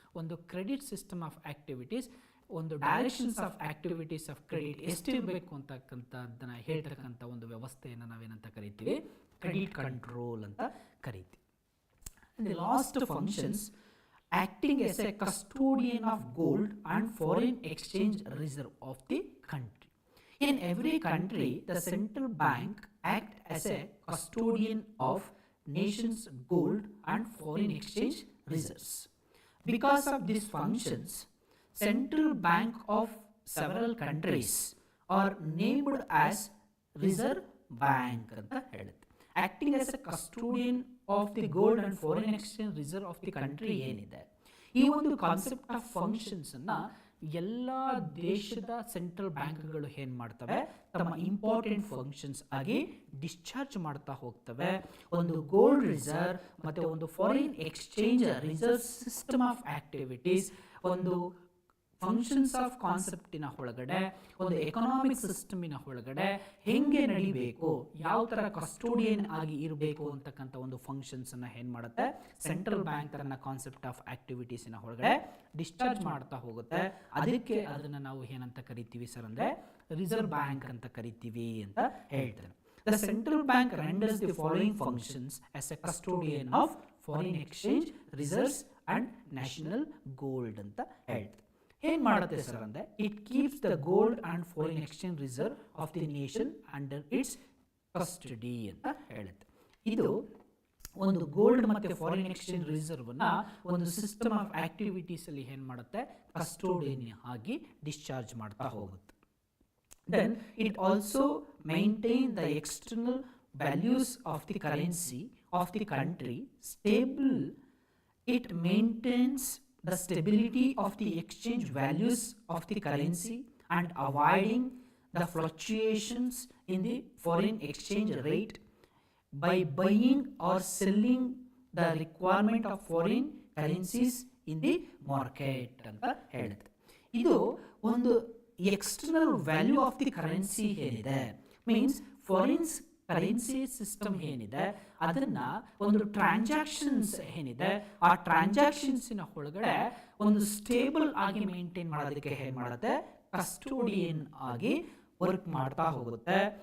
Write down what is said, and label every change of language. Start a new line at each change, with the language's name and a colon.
Kannada: ಒಂದು credit system of activities, ಒಂದು directions of activities of credit ಎಷ್ಟಿರಬೇಕು ಅಂತಕ್ಕಂಥದ್ದನ್ನು ಹೇಳ್ತಕ್ಕಂಥ ಒಂದು ವ್ಯವಸ್ಥೆಯನ್ನು ನಾವೇನಂತ ಕರಿತೀವಿ ಕ್ರೆಡಿಟ್ ಕಂಟ್ರೋಲ್ ಅಂತ ಕರಿತೀವಿ.
English: The last functions acting as a custodian of gold and foreign exchange reserve of the country. In every country, the central bank acts as a custodian of nation's gold and foreign exchange reserves. Because of these functions, central bank of several countries are named as reserve bank
Kannada: anta helutte.
English: Acting as a custodian of the gold and foreign exchange reserve of the country
Kannada: ಏನಿದೆ, ಈ ಒಂದು concept of functions ಅನ್ನ ಎಲ್ಲ ದೇಶದ central ಬ್ಯಾಂಕ್ಗಳು ಏನು ಮಾಡ್ತವೆ, ತಮ್ಮ ಇಂಪಾರ್ಟೆಂಟ್ ಫಂಕ್ಷನ್ಸ್ ಆಗಿ ಡಿಸ್ಚಾರ್ಜ್ ಮಾಡ್ತಾ ಹೋಗ್ತವೆ. ಒಂದು ಗೋಲ್ಡ್ ರಿಸರ್ವ್ ಮತ್ತು ಒಂದು foreign exchange reserve system of activities, ಒಂದು ಫಂಕ್ಷನ್ಸ್ ಆಫ್ ಕಾನ್ಸೆಪ್ಟಿನ ಒಳಗಡೆ, ಒಂದು ಎಕನಾಮಿಕ್ ಸಿಸ್ಟಮಿನ ಒಳಗಡೆ ಹೆಂಗೆ ನಡಿಬೇಕು, ಯಾವ ಥರ ಕಸ್ಟೋಡಿಯನ್ ಆಗಿ ಇರಬೇಕು ಅಂತಕ್ಕಂಥ ಒಂದು ಫಂಕ್ಷನ್ಸನ್ನು ಏನು ಮಾಡುತ್ತೆ ಸೆಂಟ್ರಲ್ ಬ್ಯಾಂಕ್ ತನ್ನ ಕಾನ್ಸೆಪ್ಟ್ ಆಫ್ ಆಕ್ಟಿವಿಟೀಸಿನ ಒಳಗಡೆ ಡಿಸ್ಚಾರ್ಜ್ ಮಾಡ್ತಾ ಹೋಗುತ್ತೆ. ಅದಕ್ಕೆ ಅದನ್ನು ನಾವು ಏನಂತ ಕರಿತೀವಿ ಸರ್ ಅಂದರೆ ರಿಸರ್ವ್ ಬ್ಯಾಂಕ್ ಅಂತ ಕರಿತೀವಿ ಅಂತ ಹೇಳ್ತಾರೆ.
English: The central bank renders the following functions as a custodian of foreign exchange reserves and national gold
Kannada: ಅಂತ ಹೇಳ್ತಾರೆ. ಏನು ಮಾಡುತ್ತೆ ಸರ್ ಅಂದರೆ
English: it keeps the gold and foreign exchange reserve of the nation under its custody
Kannada: ಅಂತ ಹೇಳುತ್ತೆ. ಇದು ಒಂದು gold ಮತ್ತು ಫಾರಿನ್ ಎಕ್ಸ್ಚೇಂಜ್ ರಿಸರ್ವ್ನ ಒಂದು ಸಿಸ್ಟಮ್ ಆಫ್ ಆಕ್ಟಿವಿಟೀಸಲ್ಲಿ ಏನು ಮಾಡುತ್ತೆ ಕಸ್ಟೋಡಿಯನ್ ಆಗಿ ಡಿಸ್ಚಾರ್ಜ್ ಮಾಡ್ತಾ ಹೋಗುತ್ತೆ.
English: Then it also maintain the external values of the currency of the country stable. It maintains the stability of the exchange values of the currency and avoiding the fluctuations in the foreign exchange rate by buying or selling the requirement of foreign currencies in the market
Kannada: ಅಂತ ಹೇಳುತ್ತೆ. ಇದು ಒಂದು external value of the currency ಏನಿದೆ, means foreign currency system ಏನಿದೆ ಅದನ್ನು ಒಂದು transactions ಏನಿದೆ ಆ ಟ್ರಾನ್ಸಾಕ್ಷನ್ಸಿನ ಒಳಗಡೆ ಒಂದು ಸ್ಟೇಬಲ್ ಆಗಿ ಮೇಂಟೈನ್ ಮಾಡೋದಕ್ಕೆ ಏನು ಮಾಡುತ್ತೆ ಕಸ್ಟೋಡಿಯನ್ ಆಗಿ ವರ್ಕ್ ಮಾಡ್ತಾ ಹೋಗುತ್ತೆ.